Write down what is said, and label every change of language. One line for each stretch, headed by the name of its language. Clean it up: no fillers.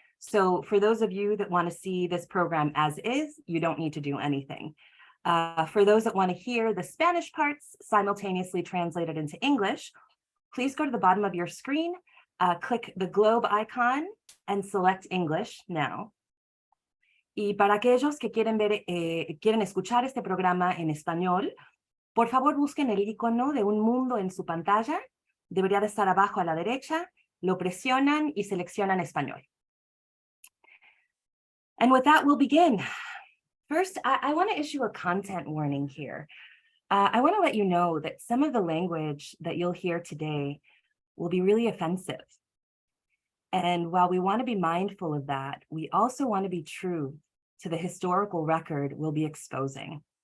English: So for those of you that want to see this program as is, you don't need to do anything. For those that want to hear the Spanish parts simultaneously translated into English, please go to the bottom of your screen, click the globe icon and select English now.
Spanish: Y para aquellos que quieren escuchar este programa en español, por favor busquen el icono de un mundo en su pantalla. Debería de estar abajo a la derecha, lo presionan y seleccionan español.
English: And with that, we'll begin. First, I want to issue a content warning here. I want to let you know that some of the language that you'll hear today will be really offensive. And while we want to be mindful of that, we also want to be true to the historical record we'll be exposing.